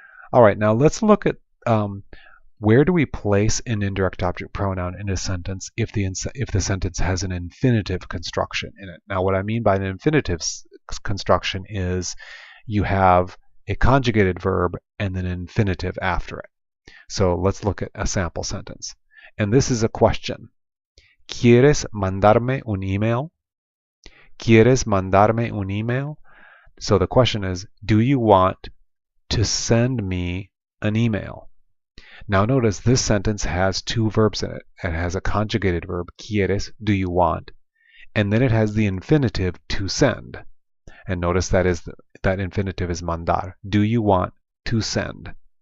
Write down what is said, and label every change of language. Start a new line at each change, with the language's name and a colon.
English: All right, now let's look at where do we place an indirect object pronoun in a sentence if the sentence has an infinitive construction in it. Now what I mean by an infinitive construction is you have a conjugated verb and then an infinitive after it. So let's look at a sample sentence. And this is a question.
Spanish: ¿Quieres mandarme un email? ¿Quieres mandarme un email?
English: So the question is, do you want to send me an email? Now notice this sentence has two verbs in it. It has a conjugated verb, quieres, do you want, and then it has the infinitive to send. And notice that infinitive is mandar. Do you want to send?